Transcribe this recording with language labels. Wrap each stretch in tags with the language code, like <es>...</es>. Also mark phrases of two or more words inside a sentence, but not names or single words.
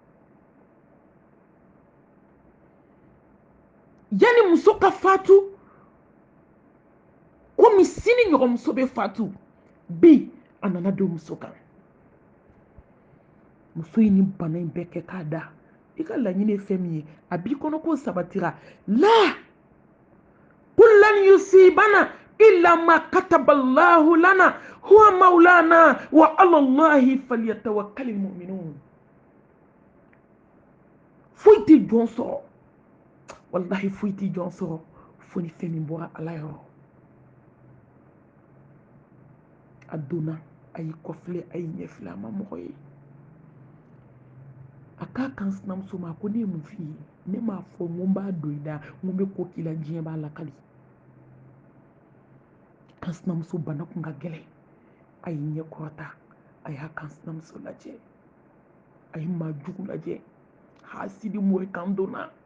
<bm>yanni muso ka fatu komi sini ɲɔgɔn muso bɛ fatu bi a nana don muso kan muso ye nin bana in bɛɛ kɛ k'a da i ka laɲini ye fɛn min ye a b'i kɔnɔ ko sabatira la</bm> <ar>قل لن يصيبنا إلا ما كتب الله لنا هو مولانا وعلى الله فليتوكل المؤمنون</ar> <bm>foyi tɛ jɔn sɔrɔ wallahi foyi tɛ jɔn sɔrɔ fo ni fɛn min bɔra ala yɔrɔ a donna a y'i kɔfilɛ a y'i ɲɛfilɛ a ma mɔgɔ ye a k'a kan sinamuso ma ko ne ye mun f'i ye ne m'a fɔ n ko n b'a don i da n ko n bɛ ko k'i la diɲɛ b'a lakali kan sinamuso bana kun ka gɛlɛn a y'i ɲɛ kɔrɔta a y'a kan sinamuso lajɛ a ye maa jugu lajɛ hasidi mori kan donna</bm>